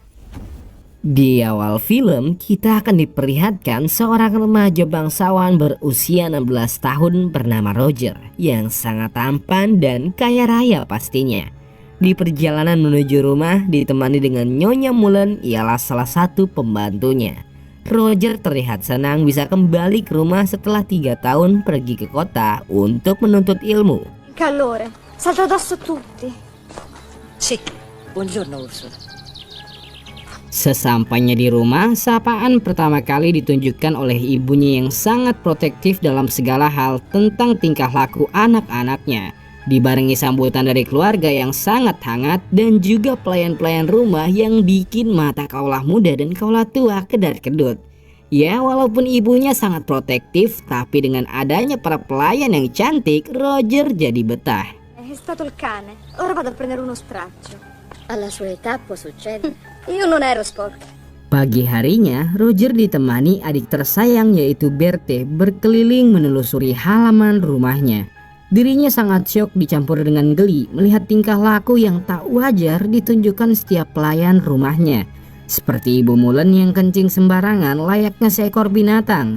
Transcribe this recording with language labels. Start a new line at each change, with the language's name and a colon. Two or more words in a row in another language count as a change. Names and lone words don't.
Indonesian: Di awal film, kita akan diperlihatkan seorang remaja bangsawan berusia 16 tahun bernama Roger yang sangat tampan dan kaya raya pastinya. Di perjalanan menuju rumah ditemani dengan Nyonya Mulan ialah salah satu pembantunya. Roger terlihat senang bisa kembali ke rumah setelah 3 tahun pergi ke kota untuk menuntut ilmu.
Italian: Calore, salto addosso tutti. Sì, buongiorno Ursula.
Indonesian: Sesampainya di rumah, sapaan pertama kali ditunjukkan oleh ibunya yang sangat protektif dalam segala hal tentang tingkah laku anak-anaknya. Dibarengi sambutan dari keluarga yang sangat hangat dan juga pelayan-pelayan rumah yang bikin mata kaulah muda dan kaulah tua kedar-kedut. Ya, walaupun ibunya sangat protektif, tapi dengan adanya para pelayan yang cantik, Roger jadi betah.
Italian: È stato il cane. Ora vado a prendere uno straccio. Alla sua età può succedere. Io non ero sporca.
Indonesian: Pagi harinya, Roger ditemani adik tersayang yaitu Berthe berkeliling menelusuri halaman rumahnya. Dirinya sangat syok dicampur dengan geli melihat tingkah laku yang tak wajar ditunjukkan setiap pelayan rumahnya. Seperti Ibu Mulan yang kencing sembarangan layaknya seekor binatang.